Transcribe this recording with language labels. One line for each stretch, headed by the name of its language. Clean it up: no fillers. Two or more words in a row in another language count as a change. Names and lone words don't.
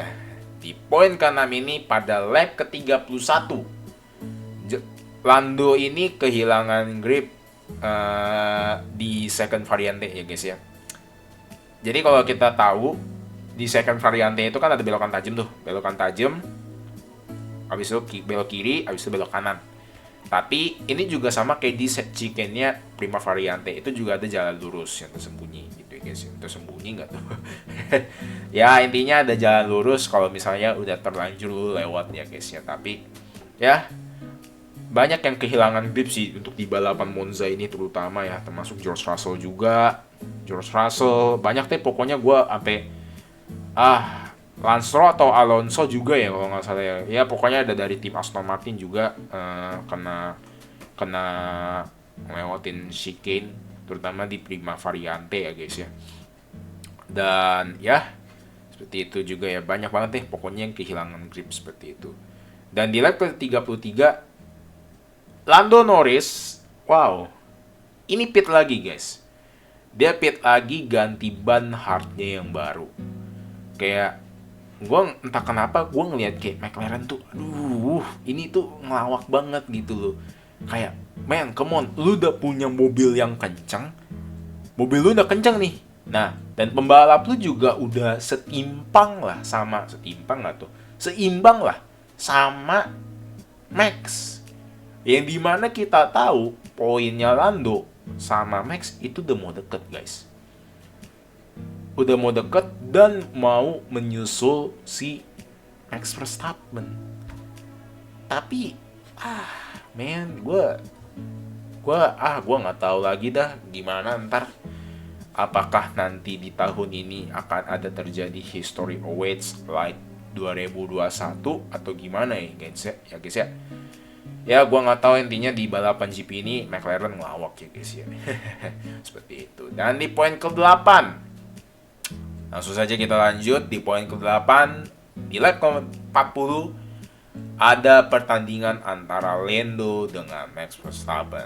Indonesian: Di poin ke-6 ini pada lap ke-31 Lando ini kehilangan grip di second variante ya guys ya. Jadi kalau kita tahu di second variante itu kan ada belokan tajam tuh, belokan tajam. Habis itu belok kiri, habis itu belok kanan. Tapi ini juga sama kayak di chicane-nya prima variante, itu juga ada jalan lurus yang tersembunyi gitu ya guys. Tersembunyi nggak tuh? Ya intinya ada jalan lurus kalau misalnya udah terlanjur lewat ya guys ya. Tapi ya banyak yang kehilangan grip sih untuk di balapan Monza ini terutama ya, termasuk George Russell juga. George Russell banyak deh pokoknya, gue sampai Lance Stroll atau Alonso juga ya kalau nggak salah ya. Ya pokoknya ada dari tim Aston Martin juga kena ngelewatin chicane, terutama di prima variante ya guys ya. Dan ya seperti itu juga ya, banyak banget deh pokoknya yang kehilangan grip seperti itu. Dan di lap ke-33 Lando Norris, wow, ini pit lagi guys. Dia pit lagi ganti ban hardnya yang baru. Kayak gue entah kenapa gue ngeliat kayak McLaren tuh, aduh ini tuh ngelawak banget gitu loh. Kayak,
English: man, come on,
Indonesian: lu udah punya mobil yang kencang, mobil lu udah kencang nih. Nah, dan pembalap lu juga udah seimbang lah sama Max. Yang dimana kita tahu poinnya Lando sama Max itu udah mau deket guys. Udah mau deket dan mau menyusul si Max Verstappen. Tapi gue nggak tahu lagi dah gimana ntar. Apakah nanti di tahun ini akan ada terjadi
English: history awaits like
Indonesian: 2021 atau gimana ya guys ya. Ya gue nggak tahu, intinya di balapan GP ini McLaren ngelawak ya guys ya. Seperti itu. Dan di poin ke-8 langsung saja kita lanjut di poin ke-8. Di lap ke-40 ada pertandingan antara Lando dengan Max Verstappen.